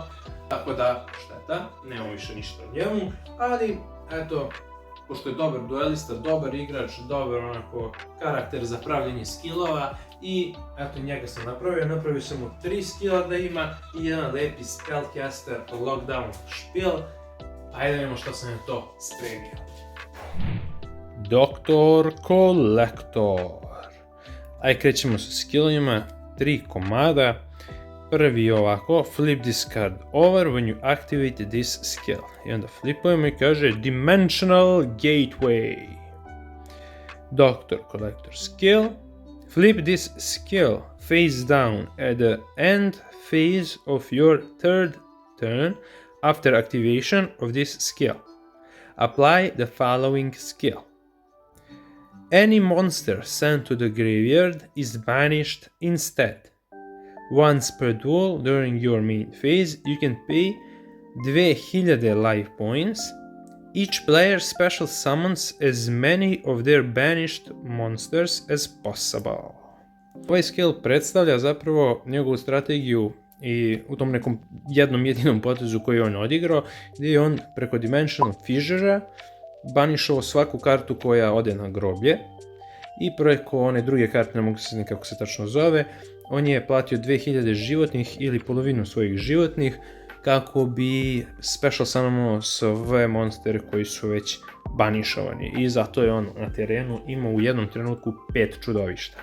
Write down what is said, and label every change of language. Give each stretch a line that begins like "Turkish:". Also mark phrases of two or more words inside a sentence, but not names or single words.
Bosnian: Tako da, šteta, nemamo više ništa o njemu, ali eto, pošto je dobar duelista, dobar igrač, dobar onako karakter za pravljenje skillova i eto njega sam napravio sam mu 3 skilla da ima i jedan lepi
English: spellcaster lockdown
Bosnian: špil. Ajde da vidimo što sam je to spremio. Dr. Collector. Ajde krećemo sa skillovima, 3 komada. Prvi je ovako,
English: flip this card over when you activate this skill.
Bosnian: I onda flipujemo i kaže Dimensional Gateway.
English: Dr. Collector skill. Flip this skill face down at the end phase of your third turn after activation of this skill. Apply the following skill. Any monster sent to the graveyard is banished instead. Once per duel during your main phase, you can pay 2000 life points. Each player special summons as many of their banished monsters as possible.
Bosnian: Ovaj skill predstavlja zapravo njegovu strategiju i u tom nekom jednom jedinom potezu koji je on odigrao, gdje je on preko Dimensional Fissure banišao svaku kartu koja ode na groblje i preko one druge karte, ne mogu se sjetiti kako se tačno zove, on je platio 2000 životnih ili polovinu svojih životnih kako bi
English: special summonao
Bosnian: sve monstere koji su već banišovani i zato je on na terenu imao u jednom trenutku 5 čudovišta.